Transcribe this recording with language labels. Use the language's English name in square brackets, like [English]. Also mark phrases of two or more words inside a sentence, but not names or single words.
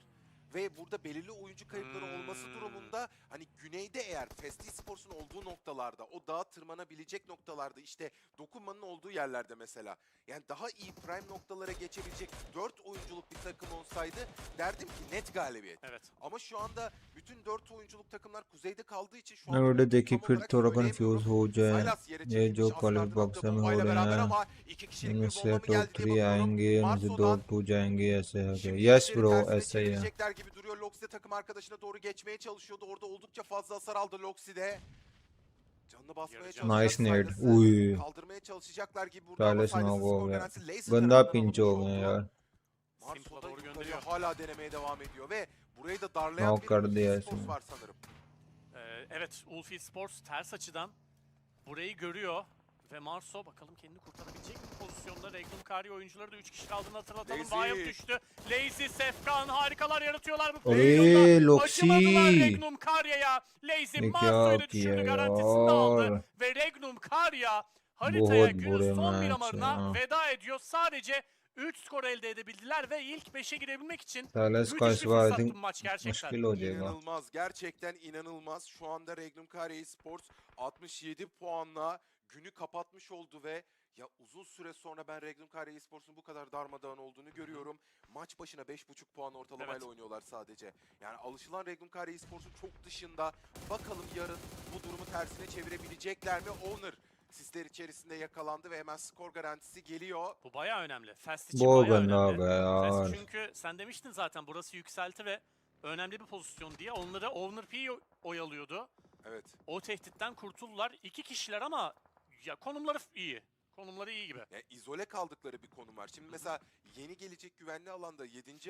[Turkish] Ve burada belirli oyuncu kayıpları olması durumunda hani güneyde eğer Fest Esports'un olduğu noktalarda, o dağa tırmanabilecek noktalarda işte dokunmanın olduğu yerlerde mesela yani daha iyi prime noktalara geçebilecek 4 oyunculuk bir takım olsaydı derdim ki net galibiyet. Evet. Ama şu anda bütün 4 oyunculuk takımlar kuzeyde kaldığı için şu [Hindi] मैं [Turkish] anda [Hindi] वीडियो देखी [Turkish] tam [Hindi] फिर [Turkish] olarak [Hindi] थोड़ा [Turkish] söyleyemiyorum. [Hindi] कंफ्यूज हो जाए [Turkish] Silas yere [Hindi] ये [Turkish] çekilmiş, [Hindi] जो क्वालिफायर [Turkish] Asgard'ın [Hindi] बॉक्स [Turkish] attığı [Hindi] में हो [Turkish] bombayla [Hindi] रहे [Turkish] beraber [Hindi] हैं [Turkish] ama 2 kişilik [Hindi] इनमें [Turkish] bir [Hindi] से [Turkish] bomba mı [Hindi] टॉप [Turkish] geldi diye [Hindi] 3 [Turkish] bakıyorum. [Hindi] आएंगे इनमें से 2 [Turkish] Marso'dan [Hindi] 2 जाएंगे ऐसे होगा [Turkish] şimdi [Hindi] यस [Turkish] işleri [Hindi] ब्रो [Turkish] tersine [Hindi] ऐसा ही है [Turkish] çevirecekler gibi duruyor. Loxi de takım arkadaşına doğru geçmeye çalışıyordu. Orada oldukça fazla hasar aldı Loxi de. Canını basmaya Nice çalışacak nade. Silas'ı. Uy. Kaldırmaya çalışacaklar gibi burada ama [Hindi] पहले से [Turkish] Silas'ın [Hindi] नॉक हो [Turkish] skor [Hindi] गया [Turkish] garantisi Laser [Hindi] बंदा [Turkish] tarafından [Hindi] पिंच [Turkish] alınmış [Hindi] हो गए [Turkish] oldu. [Hindi] यार [Turkish] Simple'a Marso'da doğru yukarıya gönderiyor. hala denemeye devam ediyor ve burayı da darlayan [Hindi] नॉक [Turkish] bir [Hindi] कर [Turkish] UFI [Hindi] दिया [Turkish] Sports [Hindi] इसने [Turkish] var sanırım. Evet, UFI Sports ters açıdan burayı görüyor. Ve Marso bakalım kendini kurtarabilecek mi bu pozisyonda? Regnum Kari oyuncuları da 3 kişi kaldığını hatırlatalım. Lazy. Bayıp düştü. Lazy, Sefkan harikalar yaratıyorlar bu [Hindi] अरे [Turkish] pozisyonda. Acımadılar [Hindi] लोक्सी [Turkish] Regnum Karya'ya. Lazy [Hindi] ने क्या [Turkish] Marso'yu da [Hindi] किया [Turkish] düşürdü, garantisini de aldı. [Hindi] यार [Turkish] Ve Regnum Karya haritaya [Hindi] बहुत [Turkish] günün [Hindi] बुरे [Turkish] son [Hindi] मैच [Turkish] miramarına [Hindi] हैं [Turkish] veda ediyor. Sadece 3 skor elde edebildiler ve ilk 5'e girebilmek için [Hindi] साइलस का [Turkish] müthiş [Hindi] इस [Turkish] bir [Hindi] बार आई [Turkish] fırsattı [Hindi] थिंक [Turkish] bu maç gerçekten. [Hindi] मुश्किल हो जाएगा [Turkish] İnanılmaz. Gerçekten inanılmaz. Şu anda Regnum Kari Esports 67 puanla günü kapatmış oldu ve ya uzun süre sonra ben Regnum Kari Esports'un bu kadar darmadağın olduğunu görüyorum. Maç başına 5,5 puan ortalamayla Evet. oynuyorlar sadece. Yani alışılan Regnum Kari Esports'un çok dışında. Bakalım yarın bu durumu tersine çevirebilecekler mi? Owner sisler içerisinde yakalandı ve hemen skor garantisi geliyor. Bu bayağı önemli. Fast için [Hindi] बहुत [Turkish] bayağı [Hindi] गंदा हो [Turkish] önemli. [Hindi] गया [Turkish] Fast [Hindi] यार [Turkish] çünkü sen demiştin zaten burası yükselti ve önemli bir pozisyon diye. Onları Owner P oyalıyordu. Evet. O tehditten kurtuldular. 2 kişiler ama ya konumları iyi. Konumları iyi gibi. Yani izole kaldıkları bir konum var. Şimdi mesela yeni gelecek güvenli alanda, 7.